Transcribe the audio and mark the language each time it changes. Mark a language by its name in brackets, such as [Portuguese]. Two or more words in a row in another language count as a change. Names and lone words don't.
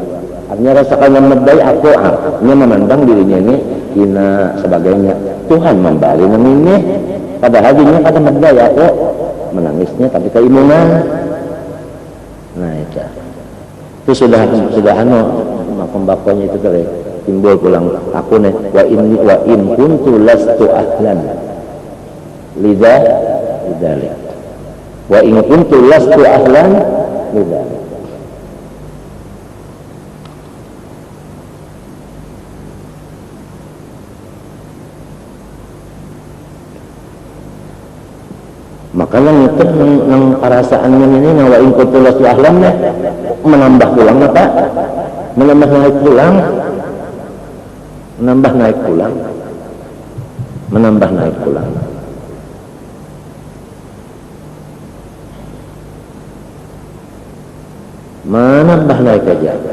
[Banjar] Artinya rasakan memadai aku ini memandang dirinya ini hina sebagainya. Tuhan membari nang ini padahal dirinya kada memadai aku menangisnya tapi keimungan. Nah itu sudah makom bakonya itu tadi timbul pulang aku nih [Arabic] وإن كنت لست أهلا لذلك وإن كنت لست أهلا لذلك. [Banjar] Makanya itu nang perasaannya ini nang [Arabic] وإن كنت لست أهلا [Banjar] menambah pulang apa? Menambah naik pulang. Menambah naik pulang. Menambah naik aja.